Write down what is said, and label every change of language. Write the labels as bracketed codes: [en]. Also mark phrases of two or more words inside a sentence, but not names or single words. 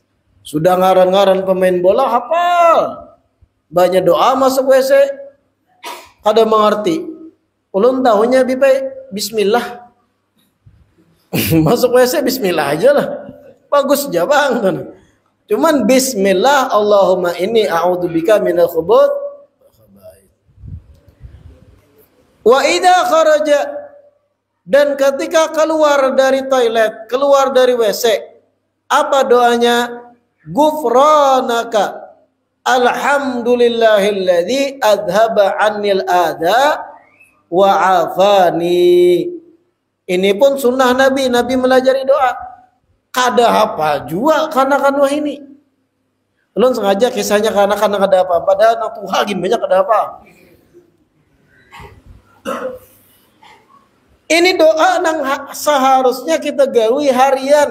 [bjn] Sudah ngaran-ngaran pemain bola hafal. Banyak doa masuk WC kada mengerti. Ulun tahunya bismillah. Masuk WC bismillah aja lah. Bagus aja bang. Cuman [ar] بسم الله اللهم إني أعوذ بك من الخبث وإذا خرج, [id] dan ketika keluar dari toilet, keluar dari WC, apa doanya? [ar] غفرانك الحمد لله الذي أذهب عني الأذى وعافاني. [bjn] Ini pun sunnah Nabi melajari doa. Kada apa juga kanakan wah ini. Ulun sengaja kisahnya kanakan kada apa, padahal anak Tuhan banyak kada apa. Ini doa yang seharusnya kita gawi harian.